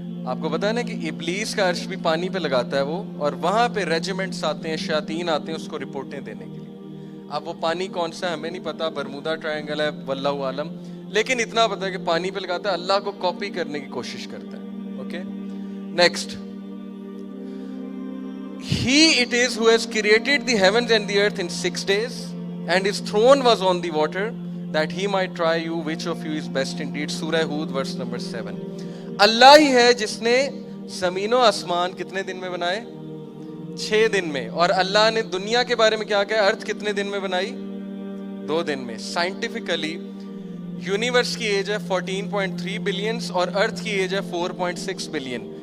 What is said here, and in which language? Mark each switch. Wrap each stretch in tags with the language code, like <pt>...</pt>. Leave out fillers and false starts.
<ur>آپ کو پتا ہے نا کہ ابلیس کا عرش بھی پانی پہ لگاتا ہے وہ, اور وہاں پہ ریجیمنٹس آتے ہیں, شیاطین آتے ہیں اس کو رپورٹیں دینے کے لیے. اب وہ پانی کون سا ہے ہمیں نہیں پتا, برمودا ٹرائنگل ہے واللہ عالم, لیکن اتنا پتا ہے کہ پانی پہ لگاتا ہے, اللہ کو کاپی کرنے کی کوشش کرتا ہے.</ur> <en>Okay, next. He it is who has created the heavens and the earth in 6 days, and his throne was on the water, that he might try you which of you is best indeed.</en> <ur>سورہ ہود</ur> <en>verse number 7.</en> <ur>اللہ ہی ہے جس نے زمین و آسمان کتنے دن میں بنائے؟ 6 دن میں. اور اللہ نے دنیا کے بارے میں کیا کہا؟ ارتھ کتنے دن میں بنائی؟ 2 دن میں. سائنٹیفکلی یونیورس کی ایج ہے 14.3 بلینس اور ارتھ کی ایج ہے 4.6 بلین.</ur>